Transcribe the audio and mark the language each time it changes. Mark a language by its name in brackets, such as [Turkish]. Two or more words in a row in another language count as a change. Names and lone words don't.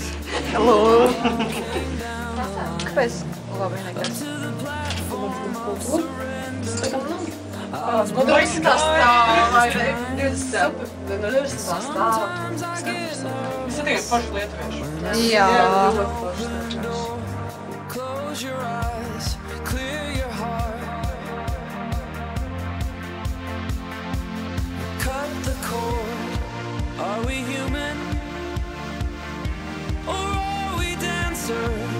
[Latvian] Hello! Kāpēc? Labi, nekas. Nu, izskatās tā, vai ne? 20. stāvā. Es tikai paši lietuvieši. Jā. [English] Close your eyes, clear your heart. Cut the cord. Are we human? Or are we dancer?